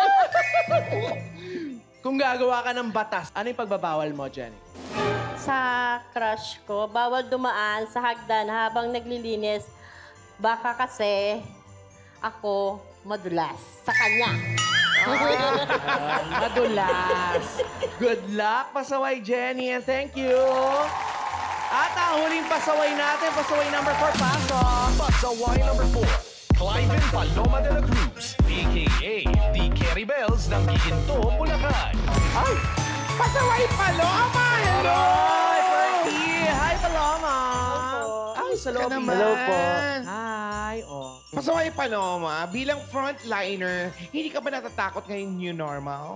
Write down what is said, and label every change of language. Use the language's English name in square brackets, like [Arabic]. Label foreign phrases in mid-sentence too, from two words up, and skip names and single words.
[Filipino] Kung gagawa ka ng batas, ano yung pagbabawal mo, Jenny? Sa crush ko, bawal dumaan sa hagdan habang naglilinis. Baka kasi ako madulas sa kanya. Madulas. [English] Good luck, [Filipino] pasaway Jenny, [English] and thank you. [Filipino] At ang huling pasaway natin, pasaway number 4, pasok. Pasaway number 4, Cliven Paloma de la Cruz, a.k.a. The Carrie Bells ng Giginto, Bulacan. Ay! Pasaway Paloma! Hello! Hi, Fergie! Hi, Paloma! Ay, sa lobby. naman. Hello po. Hi, oh. Pasaway Paloma, bilang frontliner, hindi ka ba natatakot ngayong [English] new normal?